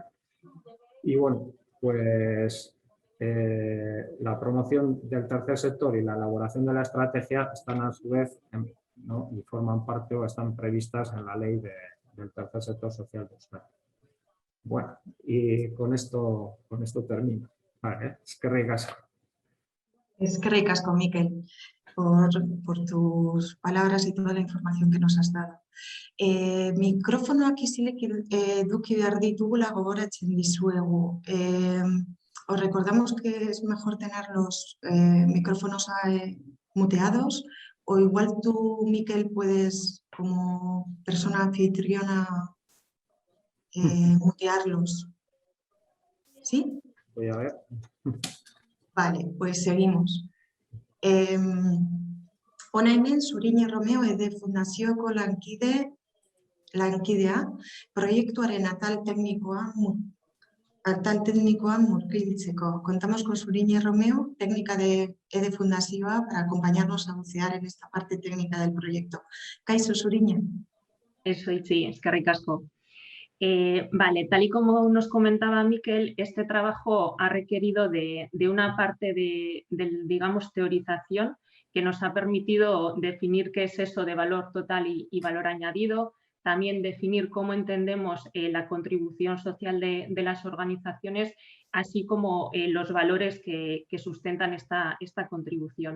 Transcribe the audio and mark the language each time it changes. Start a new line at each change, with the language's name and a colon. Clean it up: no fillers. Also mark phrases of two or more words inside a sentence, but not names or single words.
Spanish: Y bueno, pues la promoción del tercer sector y la elaboración de la estrategia están a su vez, ¿no? Y forman parte o están previstas en la ley del tercer sector social de Euskadi. Bueno, y con esto termino. Vale,
Basque: eskerrik asko. Eskerrik asko, Mikel,
Spanish: por tus palabras y toda la información que nos has dado.
Basque: Mikrofonoak isilik eduki behar ditugula gogoratzen dizuegu.
Spanish: Os recordamos que es mejor tener los micrófonos muteados, o igual tú, Mikel, puedes, como persona anfitriona, mutearlos. ¿Sí? Voy a ver. Vale, pues seguimos.
Basque: Hona hemen Suriñe Romeo de Fundazioko lankidea proiektuaren atal teknikoan murgiltzeko.
Spanish: Contamos con Suriñe Romeo, técnica de EDE Fundazioa, para acompañarnos a bucear en esta parte técnica del proyecto.
Basque: Kaixo, Suriñe.
Spanish: Eso, sí,
Basque: eskerrik asko.
Spanish: Vale, tal y como nos comentaba Mikel, este trabajo ha requerido de una parte de, digamos, teorización que nos ha permitido definir qué es eso de valor total y valor añadido, también definir cómo entendemos la contribución social de las organizaciones, así como los valores que sustentan esta contribución.